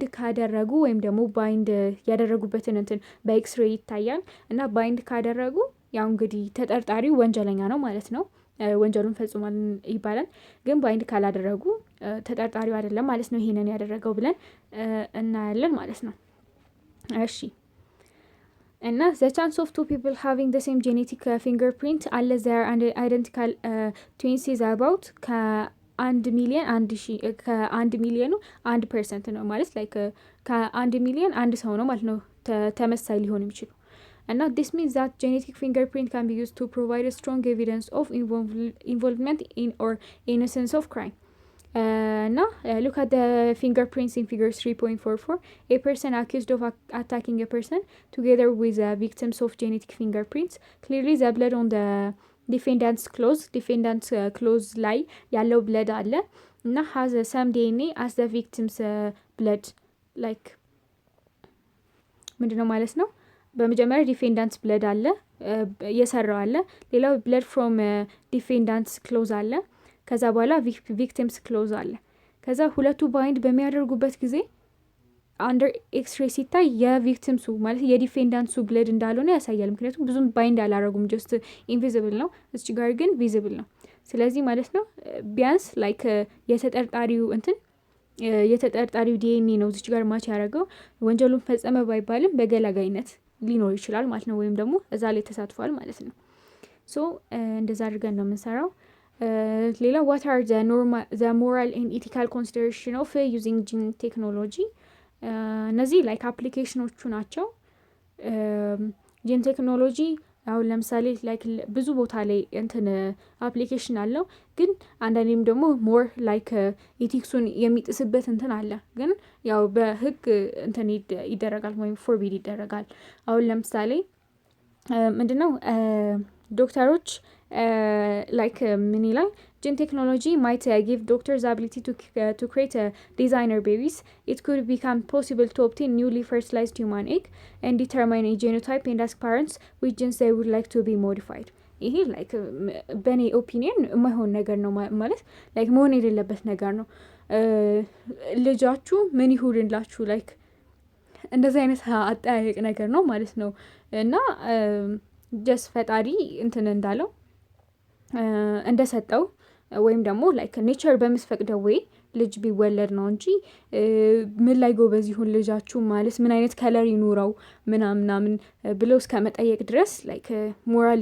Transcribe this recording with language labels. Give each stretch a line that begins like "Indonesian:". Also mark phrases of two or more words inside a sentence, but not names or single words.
Amharic: ካደረጉ ወይም ደግሞ ባይንድ ያደረጉበትን እንትን በኤክስሬይ ይታያል እና ባይንድ ካደረጉ ያው እንግዲህ ተጠርጣሪው ወንጀለኛ ነው ማለት ነው፣ ወንጀሉን ፈጽሟል ይባላል። ግን ባይንድ ካላደረጉ ተጠርጣሪው አይደለም ማለት ነው ይሄንን ያደረገው ብለን እናያለን ማለት ነው። እሺ እና
English: the chance of two people having the same genetic fingerprint unless they are identical twins is about
Amharic: ከ1 ሚሊዮን 1% ነው ማለት like ከ1 ሚሊዮን አንድ ሰው ነው ማለት ነው ተመሳሳይ ሊሆን የሚችለው
English: and now this means that genetic fingerprint can be used to provide a strong evidence of involvement in or innocence of crime. Now look at the fingerprints in figure 3.44. A person accused of attacking a person together with the victims of genetic fingerprints. Clearly the blood on the defendant's clothes
Amharic: ላይ ያለው
English: blood
Amharic: አለ እና
English: has some DNA as the victim's blood like
Amharic: ምንድነው ማለት ነው በመጀመሪያ
English: defendant's blood
Amharic: አለ የሰራው አለ ሌላው
English: blood from defendant's clothes
Amharic: አለ ከዛ በኋላ
English: victim's clothes
Amharic: አለ ከዛ ሁለቱ ባይንድ በሚያደርጉበት ጊዜ
English: under X-ray
Amharic: ሲታይ የቪክቲምሱ ማለት የዲፌንዳንትሱ ብለድ እንዳልሆነ ያሳያል ምክንያቱም ብዙም ባይንድ አላረጉም
English: just invisible
Amharic: ነው እዚህ ጋር ግን ቪዚብል ነው ስለዚህ ማለት ነው ቢያንስ ላይክ የተጠርጣሪው ዲኤንኤ ነው እዚህ ጋር ማች ያደረገው ወንጀሉን ፈጸመ ባይባልም በገላጋይነት ሊኖር ይችላል ማለት ነው ወይም ደግሞ እዛ ላይ ተሳትፏል ማለት ነው ሶ እንደዛ አድርገን ነው የምንሰራው ሌላ
English: what are the moral and ethical consideration of using gene technology
Amharic: እነዚህ ላይክ አፕሊኬሽኖቹ ናቸው
English: gene technology
Amharic: አሁን ለምሳሌ ላይክ ብዙ ቦታ ላይ እንትን አፕሊኬሽን አለው ግን አንዳንዴም ደግሞ
English: more like
Amharic: ኢቲክሱን የሚጥስበት እንትን አለ ግን ያው በህግ እንትን ይደረጋል ወይም ፎርቢድ ይደረጋል አሁን ለምሳሌ ምንድነው ዶክተሮች like ምን ይላል
English: gene technology might give doctors the ability to create designer babies. It could become possible to obtain newly fertilized human egg and determine a genotype and ask parents which genes they would like to be modified.
Amharic: ይሄ ላይክ በኔ ኦፒኒየን የማይሆን ነገር ነው ማለት ላይክ መሆን የሌለበት ነገር ነው ልጃችሁ ምን ይሁንላችሁ ላይክ እንደዚህ አይነት አጠያየቅ ነገር ነው ማለት ነው እና ጀስ ፈጣሪ እንትን እንዳለው እንደሰጠው ወይም ደግሞ
English: like nature
Amharic: በሚፈቅደው ወይ ልጅ ቢወለድ ነው እንጂ ምን ላይ ጎበዝ ይሁን ልጃችሁ ማለት ምን አይነት ከለር ይኑረው ምናምን ብለው እስከ መጠየቅ ድረስ
English: like moral